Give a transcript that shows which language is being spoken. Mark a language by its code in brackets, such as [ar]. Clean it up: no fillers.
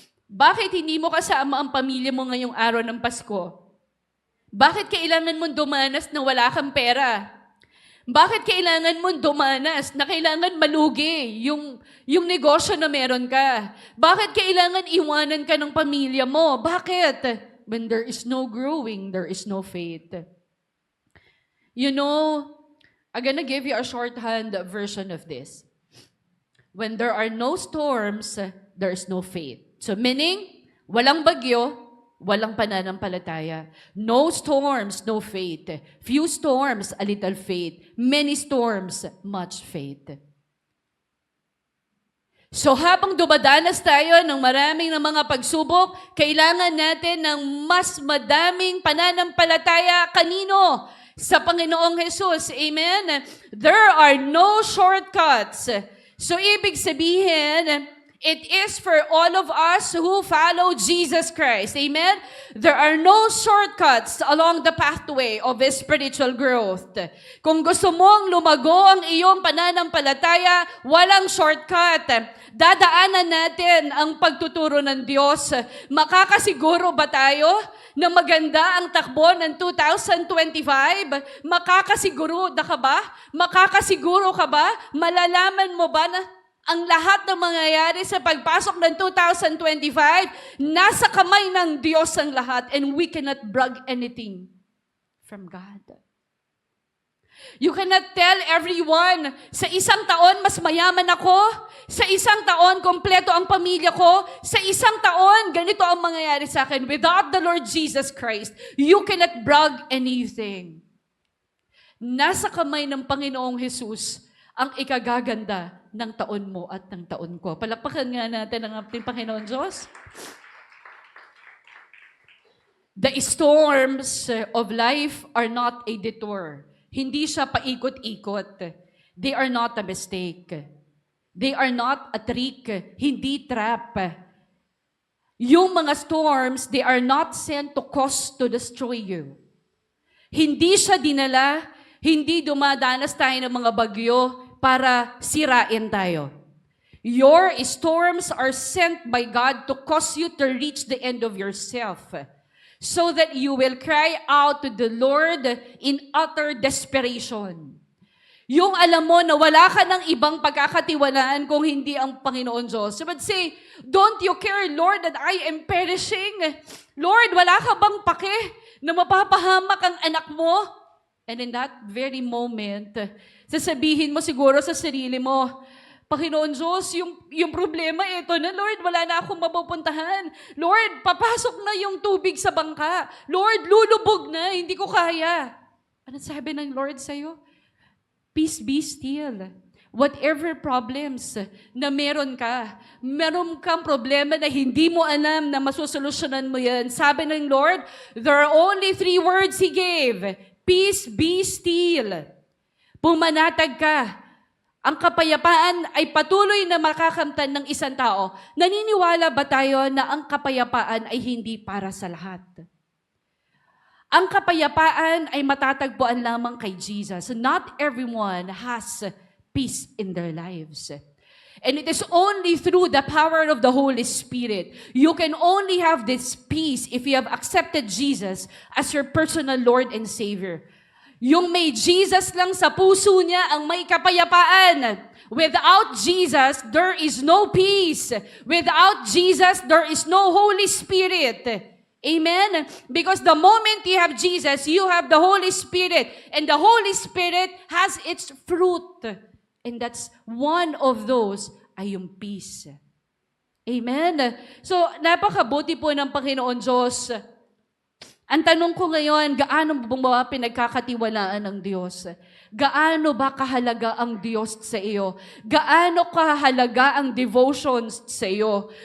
[tl] Bakit hindi mo kasama ang pamilya mo ngayong araw ng Pasko? Bakit kailangan mo dumanas na wala kang pera? Bakit kailangan mo dumanas na kailangan malugi yung negosyo na meron ka? Bakit kailangan iwanan ka ng pamilya mo? Bakit? [en] When there is no growing, there is no faith. You know, I'm gonna give you a shorthand version of this. When there are no storms, there is no faith. So meaning, [tl] walang bagyo, walang pananampalataya. [en] No storms, no faith. Few storms, a little faith. Many storms, much faith. [tl] So habang dumadanas tayo ng maraming ng mga pagsubok, kailangan natin ng mas madaming pananampalataya. Kanino? Sa Panginoong Jesus. Amen? [en] There are no shortcuts. [tl] So, ibig sabihin, [en] it is for all of us who follow Jesus Christ. Amen? There are no shortcuts along the pathway of spiritual growth. [tl] Kung gusto mong lumago ang iyong pananampalataya, walang shortcut. Dadaanan natin ang pagtuturo ng Diyos. Makakasiguro ba tayo na maganda ang takbo ng 2025? Makakasiguro na ka ba? Makakasiguro ka ba? Malalaman mo ba na ang lahat ng mangyayari sa pagpasok ng 2025, nasa kamay ng Diyos ang lahat, [en] and we cannot brag anything from God. You cannot tell everyone, [tl] sa isang taon mas mayaman ako, sa isang taon kompleto ang pamilya ko, sa isang taon ganito ang mangyayari sa akin. [en] Without the Lord Jesus Christ, you cannot brag anything. [tl] Nasa kamay ng Panginoong Jesus ang ikagaganda ng taon mo at ng taon ko. Palakpakan nga natin ang ating Panginoon Diyos. [en] The storms of life are not a detour. [tl] Hindi siya paikot-ikot. [en] They are not a mistake. They are not a trick. [tl] Hindi trap. Yung mga [en] storms, they are not sent to cause to destroy you. [tl] Hindi siya dinala, hindi dumadanas tayo ng mga bagyo para sirain tayo. [en] Your storms are sent by God to cause you to reach the end of yourself, so that you will cry out to the Lord in utter desperation. [tl] Yung alam mo na wala ka ng ibang pagkakatiwalaan kung hindi ang Panginoon Diyos. [en] You would say, don't you care, Lord, that I am perishing? [tl] Lord, wala ka bang pake na mapapahamak ang anak mo? [en] And in that very moment, [tl] sasabihin mo siguro sa sarili mo, Panginoon Diyos, yung problema ito na, Lord, wala na akong mapupuntahan. Lord, papasok na yung tubig sa bangka. Lord, lulubog na, hindi ko kaya. Ano sabi ng Lord sa'yo? [en] Peace be still. Whatever problems [tl] na meron kang problema na hindi mo alam na masusolusyonan mo yan. Sabi ng Lord, [en] there are only 3 words He gave. Peace be still. [tl] Pumanatag ka. Ang kapayapaan ay patuloy na makakamtan ng isang tao. Naniniwala ba tayo na ang kapayapaan ay hindi para sa lahat? Ang kapayapaan ay matatagpuan lamang kay Jesus. [en] Not everyone has peace in their lives. And it is only through the power of the Holy Spirit. You can only have this peace if you have accepted Jesus as your personal Lord and Savior. [tl] Yung may Jesus lang sa puso niya ang may kapayapaan. [en] Without Jesus, there is no peace. Without Jesus, there is no Holy Spirit. Amen? Because the moment you have Jesus, you have the Holy Spirit. And the Holy Spirit has its fruit. And that's one of those [tl] ay yung [en] peace. Amen? [tl] So, napakabuti po ng Panginoon Diyos. Ang tanong ko ngayon, gaano ba pinagkakatiwalaan ng Diyos? Gaano ba kahalaga ang Diyos sa iyo? Gaano kahalaga ang devotions sa iyo?